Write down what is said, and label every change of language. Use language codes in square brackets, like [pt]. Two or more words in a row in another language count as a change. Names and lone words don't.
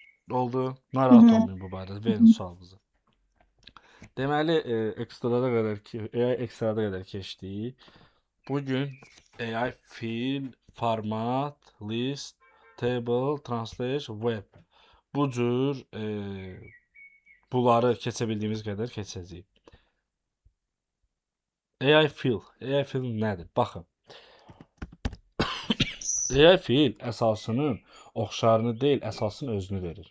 [az] Oldu. Hı Narahat hı. olmayın bu barədə. Verin sualınızı. Deməli, ekstrada qədər keçdik. Bugün AI fil, [en] format, list, table, translate, web. [az] Bu cür bunları keçə bildiyimiz qədər keçəcəyik. AI fil nədir? Baxın. AI fil əsasının oxşarını deyil, əsasın özünü verir.